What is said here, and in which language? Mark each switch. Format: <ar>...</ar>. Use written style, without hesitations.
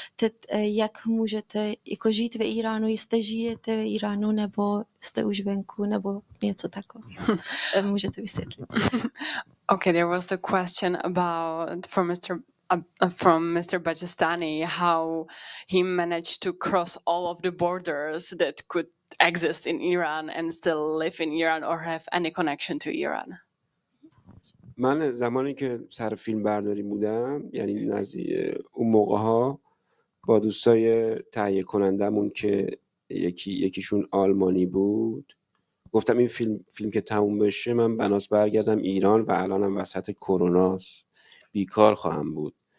<cs>Teď jak můžete jako žít ve Iránu? Jste žijete ve Iránu nebo jste už venku nebo něco takového? Můžete vysvětlit?</cs> <en>Okay, there was a question about from Mr. Bajestani, how he managed to cross all of the borders that could exist in Iran and still live in Iran or have any connection to Iran.</en> <fa>من زمانی که سر فیلم برداری بودم، یعنی اون موقع ها با دوستای تهیه کنندمون که یکیشون آلمانی بود، گفتم این فیلم که تموم بشه من بناس برگردم ایران و الانم وسط کروناست، بیکار خواهم بود.</fa>